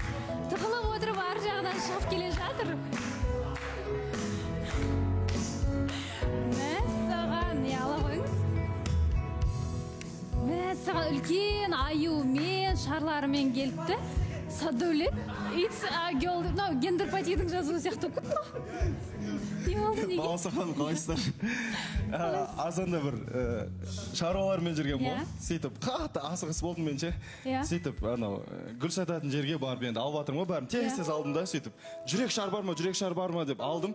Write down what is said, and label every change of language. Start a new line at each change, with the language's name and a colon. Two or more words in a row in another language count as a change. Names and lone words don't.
Kazakh: Тығылып отырып ар жағынан шығып келе жатыр. Мәссаған, не ала қойыңыз? Мәссаған, үлкен аюмен, шарларымен келіпті. Саддәулет,
English: it's a girl,
Kazakh: гендер патидің жазуы сияқты көп ма? Не болды неге? Балауса ханым, қалайсыздар? Азанда бір шаруалармен жүрген бол. Сөйтіп, қатты асығыс болдым мен ше. Сөйтіп, гүл сататын жерге барып енді алып жатырмын ғой, бәрін тез алдым да, сөйтіп, жүрек шар бар ма деп алдым.